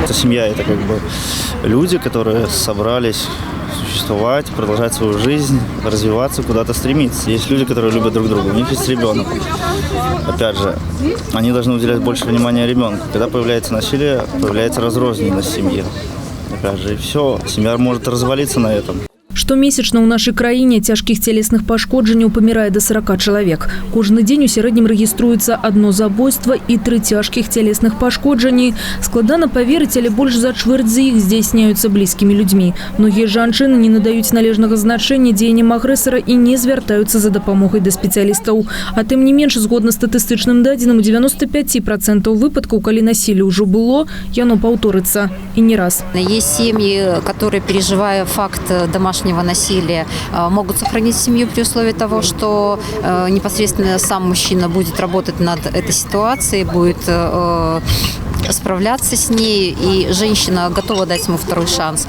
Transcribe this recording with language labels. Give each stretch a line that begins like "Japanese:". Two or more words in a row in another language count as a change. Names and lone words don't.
Russian: Семья – это как бы люди, которые собрались существовать, продолжать свою жизнь, развиваться, куда-то стремиться. Есть люди, которые любят друг друга, у них есть ребенок. Опять же, они должны уделять больше внимания ребенку. Когда появляется насилие, появляется разрозненность семьи. Опять же, и все, семья может развалиться на этом.
Belarusian: Штомесячна ў нашай краіне цяжкіх цялесных пашкоджанняў памірае да 40 чалавек. Кожны дзень у сярэднім рэгіструецца 1 забойства і 3 цяжкіх цялесных пашкоджанні. Складана паверыць, але больш за чвэрць з іх здзяйсняюцца блізкімі людзьмі. Многія жанчыны не надаюць належнага значэння дзеянням агрэсара і не звяртаюцца за дапамогай да спецыялістаў. А тым не менш, згодна статыстычным дадзеным, у 95% выпадкаў, калі насілле ўжо было, яно паўторыцца. І не раз.
Russian: Есть семьи, которые, переживая факт домашнего насилия, могут сохранить семью при условии того, что непосредственно сам мужчина будет работать над этой ситуацией, будет справляться с ней, и женщина готова дать ему второй шанс.